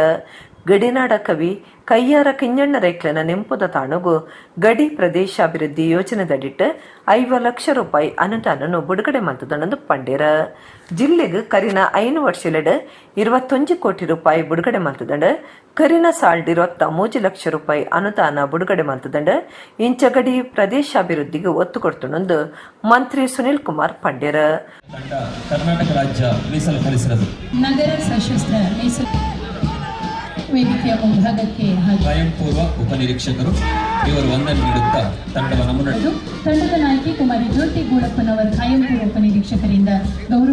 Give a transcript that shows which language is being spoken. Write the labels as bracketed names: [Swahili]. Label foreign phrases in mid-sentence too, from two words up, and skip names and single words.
[Tulu] ಗಡಿನಾಡ ಕವಿ ಕೈಯಾರ ಕಿಂಜಣ್ಣ ರೈಕ್ಲೆನ ನೆಂಪುದ ತಾಣುಗು ಗಡಿ ಪ್ರದೇಶಾಭಿವೃದ್ಧಿ ಯೋಜನೆದಡಿಟ್ಟು 5 ಲಕ್ಷ ರೂಪಾಯಿ ಅನುದಾನನು ಬಿಡುಗಡೆ ಮಲ್ತದನಂದು ಪಂಡೇರ. ಜಿಲ್ಲೆಗೆ ಕರಿನ 5 ವರ್ಷಲೆಡ್ 21 ಕೋಟಿ ರೂಪಾಯಿ ಬಿಡುಗಡೆ ಮಲ್ತದಂಡ ಕರಿನ ಸಾಲ್ಡ್ 23 ಲಕ್ಷ ರೂಪಾಯಿ ಅನುದಾನ ಬಿಡುಗಡೆ ಮಲ್ತದಂಡ ಇಂಚ ಗಡಿ ಪ್ರದೇಶಾಭಿವೃದ್ಧಿಗೆ ಒತ್ತು ಕೊಡ್ತನೊಂದು ಮಂತ್ರಿ ಸುನೀಲ್ ಕುಮಾರ್ ಪಂಡೇರ. [Kannada] ಕರ್ನಾಟಕ ರಾಜ್ಯ ಮೀಸಲು ಕಳಿಸಿರೋದು ನಗರ ಸಶಸ್ತ್ರ ಮೀಸಲು ವೇದಿಕೆಯ ಮುಂಭಾಗಕ್ಕೆ ಸ್ವಯಂ ಪೂರ್ವ ಉಪನಿರೀಕ್ಷಕರು ಇವರು ವಂದನೆ ನೀಡುತ್ತಾ ತಂಡದ ನಾಯಕಿ ಕುಮಾರಿ ಜ್ಯೋತಿ ಗೂಳಪ್ಪನವರ ಕಾಯಂ ಪೂರ್ವ ಉಪನಿರೀಕ್ಷಕರಿಂದ ಗೌರವ.